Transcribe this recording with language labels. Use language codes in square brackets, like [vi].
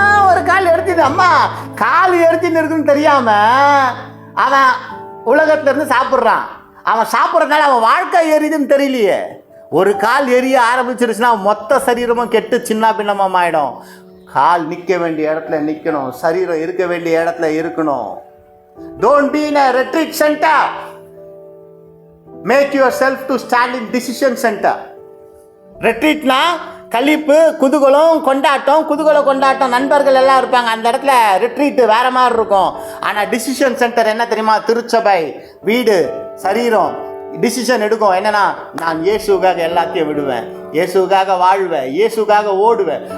[ta] ஒரு கால் எரிச்சுது, அம்மா கால் எரிச்சுன்னு இருக்குன்னு தெரியாம அவன் உலகத்துல இருந்து சாப்பிட்றான். அவன் சாப்பிட்றதுனால அவன் வாழ்க்கை எரியுதுன்னு தெரியலையே. ஒரு கால் எரிய ஆரம்பிச்சிருச்சுன்னா மொத்த சரீரமும் கெட்டு சின்ன பின்னமாக ஆயிடும். கால் நிற்க வேண்டிய இடத்துல நிற்கணும், சரீரம் இருக்க வேண்டிய இடத்துல இருக்கணும். [en] Don't be in a retreat center. Make yourself to stand in decision center. [ta] Retreatனா கழிப்பு, குதூகலம், கொண்டாட்டம், நண்பர்கள் எல்லாம் இருப்பாங்க. அந்த இடத்துல ரிட்ரீட் வேற மாதிரி இருக்கும். ஆனால் டிசிஷன் சென்டர் என்ன தெரியுமா? திருச்சபை, வீடு, சரீரம் டிசிஷன் எடுக்கும். என்னன்னா, நான் இயேசுக்காக எல்லாத்தையும் விடுவேன், இயேசுக்காக வாழ்வேன், இயேசுக்காக ஓடுவேன்.